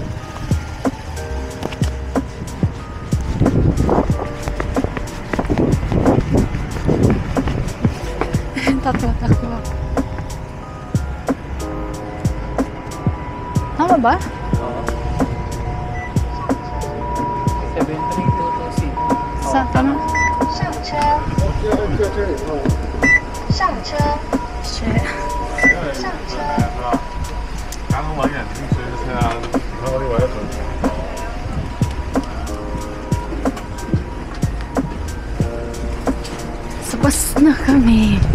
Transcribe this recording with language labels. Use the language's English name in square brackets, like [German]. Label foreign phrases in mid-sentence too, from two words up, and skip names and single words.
[Filipino] Takbo. Tama ba? Oo. 7322C. Sa tama? [Chinese] 上车。刚刚往眼镜追的车啊，然后另外一种。 [Filipino] Sa bus na kami.